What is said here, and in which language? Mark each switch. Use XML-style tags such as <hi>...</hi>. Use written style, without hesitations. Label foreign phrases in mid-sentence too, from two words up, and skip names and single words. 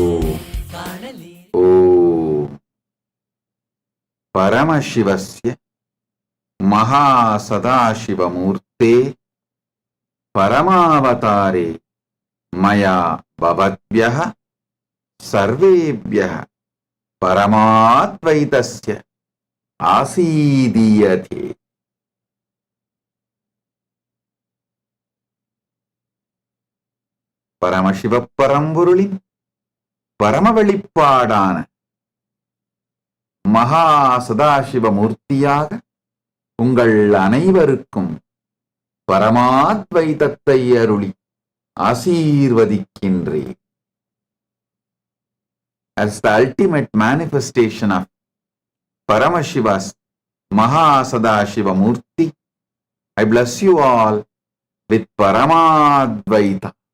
<sa>परमशिवस्य महासदाशिवमूर्ते परमावतारे मया भवद्भ्यः सर्वेभ्यः परमाद्वैतस्य</sa> <ta>आसीदीयते பரமசிவ பரம்பொருளின் பரம வெளிப்பாடான மகா சதாசிவமூர்த்தியாக உங்கள் அனைவருக்கும் பரமாத்வைதத்தை அருளி ஆசீர்வதிக்கின்றேன்.</ta> <en>As the ultimate manifestation of Paramashiva's Maha Sadashiva Murti, I bless you all with Paramadvaita.</en>